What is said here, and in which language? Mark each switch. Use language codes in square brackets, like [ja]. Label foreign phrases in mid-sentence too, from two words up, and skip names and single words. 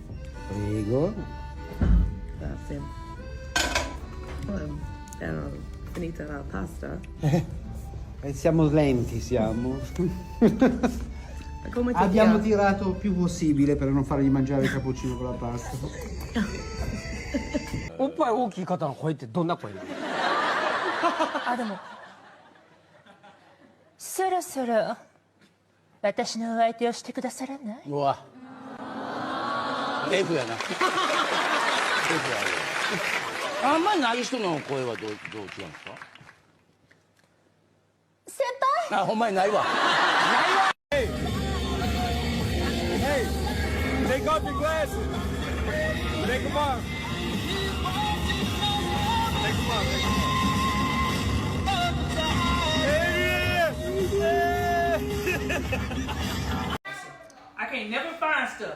[it] Prego. Grazie. finita la pasta. Siamo lenti, siamo. Come ti Abbiamo piace? tirato il più possibile per non fargli mangiare il cappuccino con la pasta. [ja] おっぱい大きい方の声ってどんな声なの？あ、でもそろそろ私のお相手をしてくださらない？うわ F やな F やあんまりない人の声はどう違うんですか？先輩。あ、ほんまにないわ。ないわ。 [en] Hey, take off your glasses. Take them off. Take them off. I can't never find stuff.